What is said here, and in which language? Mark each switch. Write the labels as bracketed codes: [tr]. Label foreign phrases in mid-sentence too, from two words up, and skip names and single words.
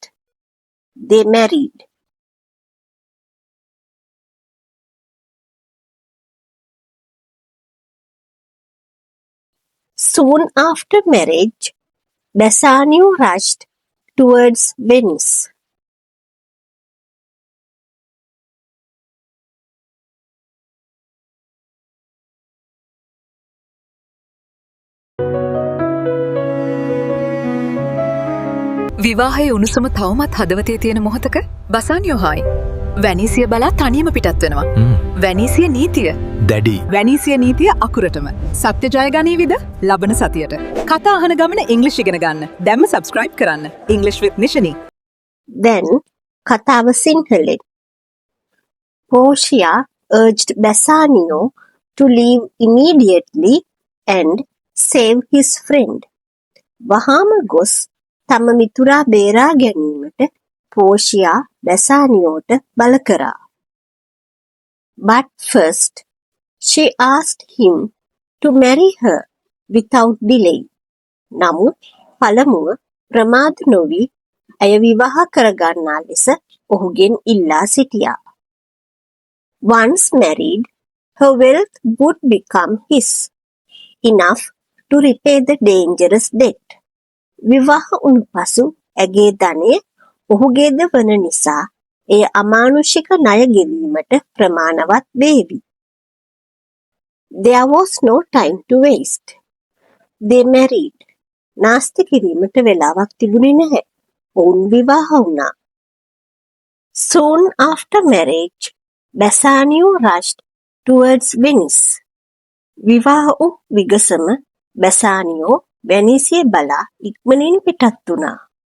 [en] They married. Soon after marriage, Bassanio rushed towards Venice. [si] විවාහයේ උණුසුම තවමත් හදවතේ තියෙන මොහොතක බසානියෝ හායි වැනීසිය බලා තනියම පිටත් වෙනවා. වැනීසිය නීතිය දැඩි. වැනීසිය නීතිය අකුරටම. සත්‍ය ජය ගනීවිද ලබන සතියට. කතා අහන ගමන ඉංග්‍රීසි ඉගෙන ගන්න. දැම්ම subscribe කරන්න. English with Nishani. [en] Then, [si] කතාව සිංහලෙන්. [en] Portia urged Bassanio to leave immediately and save his friend. [si] වහාම ගොස් තම මිතුරා බේරා ගැනීමට පෝෂියා බැසානියෝට බල කරා. [en] But first, she asked him to marry her without delay. [si] නමුත් පළමුව ප්‍රමාද නොවී ඇය විවාහ කරගන්නා ලෙස ඔහුගෙන් ඉල්ලා සිටියා. [en] Once married, her wealth would become his, enough to repay the dangerous debt. [si] විවාහ වුණු පසු ඇගේ ධනය ඔහුගේද වන නිසා එය අමානුෂික ණය ගෙවීමට ප්‍රමාණවත් වේවි. [en] There was no time to waste. They married. [si] නාස්ති කිරීමට වෙලාවක් තිබුණේ නැහැ. ඔවුන් විවාහ වුණා. [en] Soon after marriage, Bassanio rushed towards Venice. [si] විවාහ වූ විගසම බැසානියෝ වැනීසිය බලා ඉක්මනින් පිටත් වුණා.